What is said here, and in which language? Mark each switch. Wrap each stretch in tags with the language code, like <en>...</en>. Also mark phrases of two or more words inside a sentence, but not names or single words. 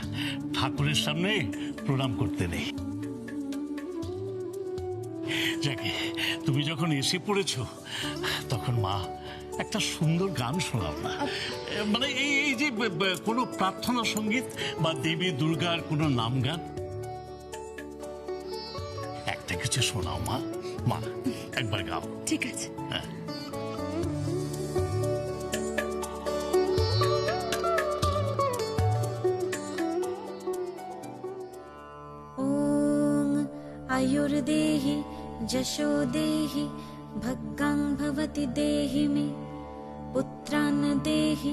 <bn>ঠাকুরের সামনে প্রণাম করতে নেই। যাকে তুমি যখন এসে পড়েছো তখন মা একটা সুন্দর গান শোনাও না, মানে এই যে কোনো প্রার্থনা সঙ্গীত বা দেবী দুর্গার কোনো নাম গান একটা কিছু শোনাও মা। মা একবার গাও। ঠিক আছে। হ্যাঁ।</bn> <sa>आयुर्देहि यशो देहि भग्गां भवति देहि मे पुत्रान् देहि</sa>